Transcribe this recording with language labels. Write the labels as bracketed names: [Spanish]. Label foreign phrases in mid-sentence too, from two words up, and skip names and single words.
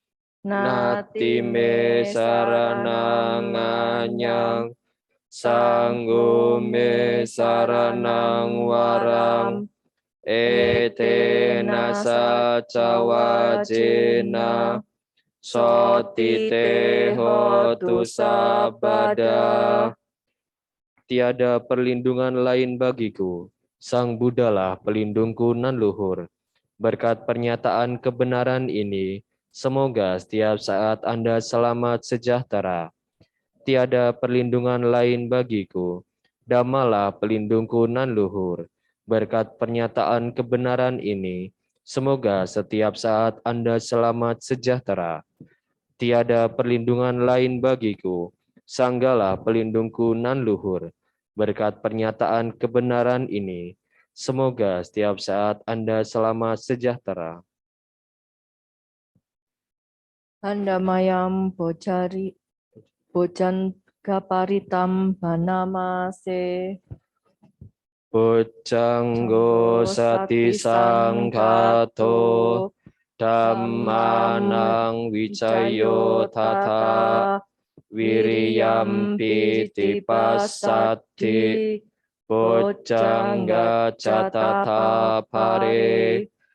[Pali] natime saranang anyang, sanggo me saranang waram, etena saca wacena, sotite hotu sabada. [Indonesian] Tiada perlindungan lain bagiku, Sang Buddhalah pelindungku nan luhur. Berkat pernyataan kebenaran ini, semoga setiap saat Anda selamat sejahtera. Tiada perlindungan lain bagiku, Dhammalah pelindungku nan luhur. Berkat pernyataan kebenaran ini, semoga setiap saat Anda selamat sejahtera. Tiada perlindungan lain bagiku, Sanggalah pelindungku nan luhur. Berkat pernyataan kebenaran ini, semoga setiap saat Anda selamat sejahtera. [Pali] Handamayam Bojan Gaparitam Banamase. Bojanggo sati sangkato, Dhammanang wicayo tata, Wiriyam piti pasati bojjangga catata pare